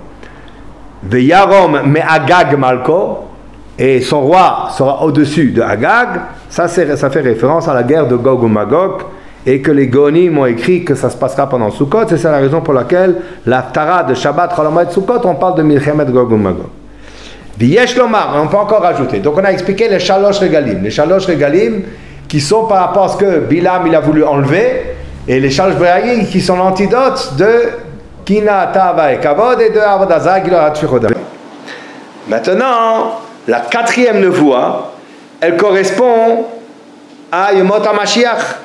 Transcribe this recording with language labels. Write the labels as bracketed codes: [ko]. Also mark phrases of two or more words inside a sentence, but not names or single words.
[he] וירום מאגג מלכו, [fr] et son roi sera au-dessus de Agag, ça fait référence à la guerre de Gog ou Magog, et que les Gonim ont écrit que ça se passera pendant Sukkot, et c'est la raison pour laquelle l'Aftara de Shabbat Chol Hamoed Sukkot, on parle de Milchemet Gog ou Magog. [he] ויש לומר, [fr] on peut encore rajouter. Donc on a expliqué les [he] שלוש רגלים [fr] qui sont par rapport à ce que Bilam il a voulu enlever, et les [he] שלוש רגלים [fr] qui sont l'antidote de [he] קנאה תאווה [fr] et Kavod et de Avodah Gilor Tfichodam. Maintenant, la quatrième nevoie, elle correspond à [he] ימות המשיח.